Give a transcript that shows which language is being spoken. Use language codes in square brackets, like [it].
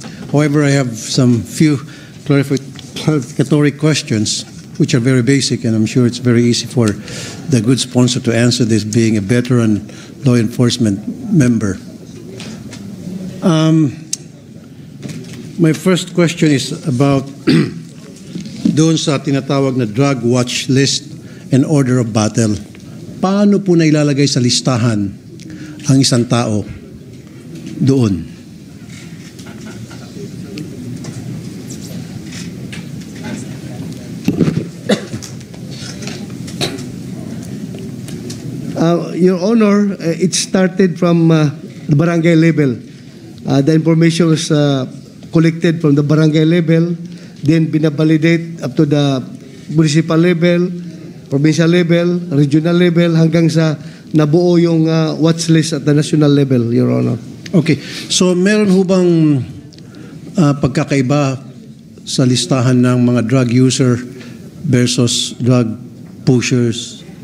[en] However, I have some few clarificatory questions, which are very basic, and I'm sure it's very easy for the good sponsor to answer this, being a veteran law enforcement member. My first question is about [tl] doon sa tinatawag na [en] drug watch list and order of battle. [tl] Paano po na ilalagay sa listahan ang isang tao doon? [en] Your Honor, it started from the barangay level. The information was collected from the barangay level, [tl] then binabalidate [en] up to the municipal level, provincial level, regional level, [tl] hanggang sa nabuo yung [en] watch list at the national level, Your Honor. Okay. [tl] So meron ho bang pagkakaiba sa listahan ng mga drug user versus drug pushers?